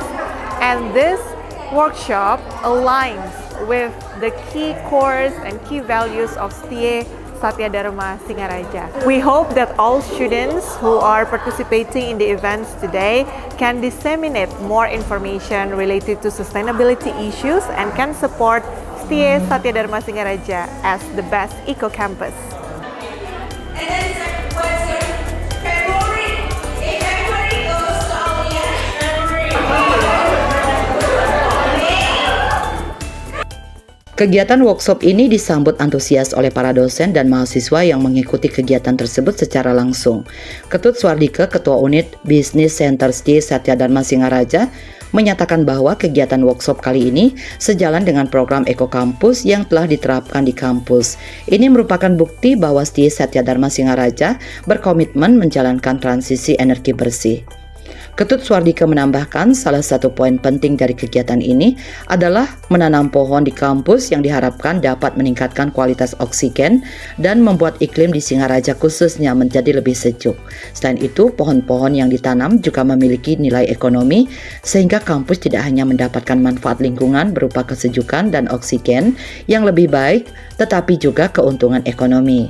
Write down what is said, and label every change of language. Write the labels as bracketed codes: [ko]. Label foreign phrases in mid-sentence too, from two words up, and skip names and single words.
[en] And this workshop aligns with the key cores and key values of STIE Satya Dharma Singaraja. We hope that all students who are participating in the events today can disseminate more information related to sustainability issues and can support STIE Satya Dharma Singaraja as the best eco-campus. [id] Kegiatan workshop ini disambut antusias oleh para dosen dan mahasiswa yang mengikuti kegiatan tersebut secara langsung. Ketut Swardike, Ketua Unit Business Center STIE Satya Dharma Singaraja, menyatakan bahwa kegiatan workshop kali ini sejalan dengan program ekokampus yang telah diterapkan di kampus. Ini merupakan bukti bahwa STIE Satya Dharma Singaraja berkomitmen menjalankan transisi energi bersih. Ketut Swardike menambahkan salah satu poin penting dari kegiatan ini adalah menanam pohon di kampus yang diharapkan dapat meningkatkan kualitas oksigen dan membuat iklim di Singaraja khususnya menjadi lebih sejuk. Selain itu, pohon-pohon yang ditanam juga memiliki nilai ekonomi sehingga kampus tidak hanya mendapatkan manfaat lingkungan berupa kesejukan dan oksigen yang lebih baik, tetapi juga keuntungan ekonomi.